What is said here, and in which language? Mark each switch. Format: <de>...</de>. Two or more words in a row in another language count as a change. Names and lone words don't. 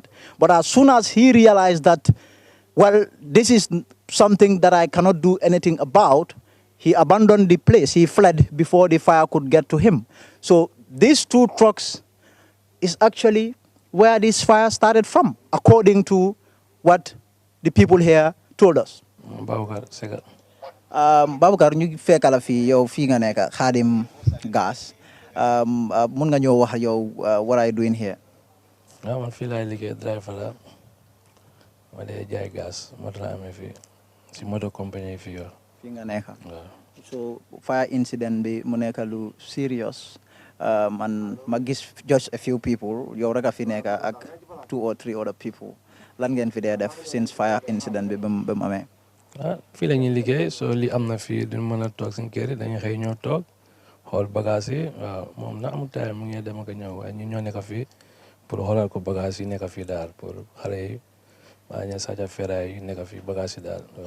<en>But as soon as he realized that, well, this is something that I cannot do anything about, he abandoned the place. He fled before the fire could get to him. So these two trucks is actually where this fire started from, according to what the people here told us.</en> <wo>Babakar, ñu fekkala fi yow fi nga nekk Khadim Gas. Mun nga ñoo wax yow</wo> <en>what are you doing here?</en> <wo>Man fii laay liggéey driver la ma dee jaay gas moto la amee fii si moto compagnie fii yow. Fi nga nekk. So</wo> <en>fire incident</en> <wo>bi mu nekk lu serious. And ma gis</wo> <en>just a few people</en> <wo>yow rek a fi nekk ak</wo> <en>2 or 3 other people.</en> <wo>Lan ngeen fi dee def</wo> <en>since fire incident</en> <wo>bi ba mu amee? Fii la ñuy liggéey so li am na fii duñ mën a toog suñu kër yi dañuy xëy ñoo toog xool bagage yi waaw moom na amul time mu ngi dem ak ñëw waaye ñun ñoo nekk fii pour xoolal ko bagage yi nekk fii daal pour xale yi waa ñu sàcc ferraille yi nekk fii bagage yi daal waaw.</wo>